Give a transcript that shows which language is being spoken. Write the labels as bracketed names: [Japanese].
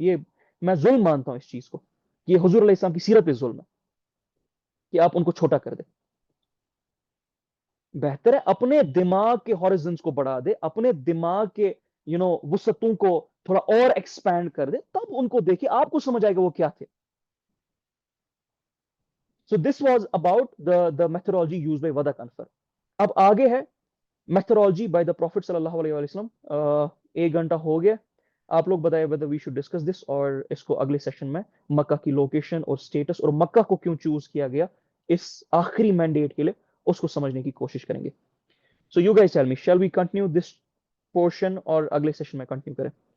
[Urdu] یہ میں ظلم مانتا ہوں اس چیز کو، یہ حضور علیہ السلام کی سیرت پہ ظلم ہے کہ آپ ان کو چھوٹا کر دیں. بہتر ہے اپنے دماغ کے ہارزنس کو بڑھا دے، اپنے دماغ کے وسعتوں کو تھوڑا اور ایکسپینڈ کر دے، تب ان کو دیکھے آپ کو سمجھ آئے گا وہ کیا تھے. [English] So this was about the methodology used by Wada Kanfar. [Urdu] اب آگے ہے [English] methodology by the Prophet [Urdu] صلی اللہ علیہ وسلم. 1 گھنٹہ ہو گیا، آپ لوگ بتائیں [English] whether we should discuss this [Urdu] اور اس کو اگلے سیشن میں مکہ کی لوکیشن اور سٹیٹس اور مکہ کو کیوں چوز کیا گیا اس آخری مینڈیٹ کے لیے، اس کو سمجھنے کی کوشش کریں گے. [English] So you guys tell me, shall we continue this portion [Urdu] اور اگلے سیشن میں کنٹینیو کریں؟